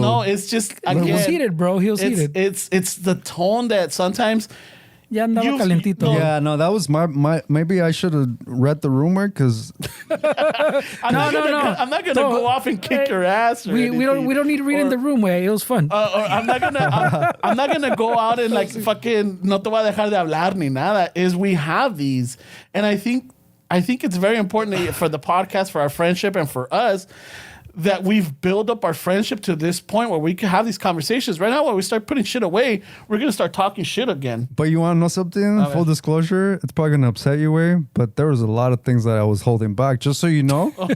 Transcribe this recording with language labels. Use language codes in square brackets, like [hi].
[en] No, it's just, again. He was heated, bro. He was heated. It's the tone that sometimes... [es] Ya andaba calentito. [en] Yeah, no, that was my maybe I should have read the rumor because I'm not gonna go off and kick your ass. We don't need to read in the room, way. It was fun. Or I'm not gonna go out and like fucking no te voy a dejar de hablar ni nada. Is we have these, and I think it's very important for the podcast, for our friendship, and for us that we've built up our friendship to this point where we can have these conversations. Right now, when we start putting shit away, we're going to start talking shit again. But you want to know something? Full disclosure, it's probably going to upset you, way, but there was a lot of things that I was holding back. Just so you know.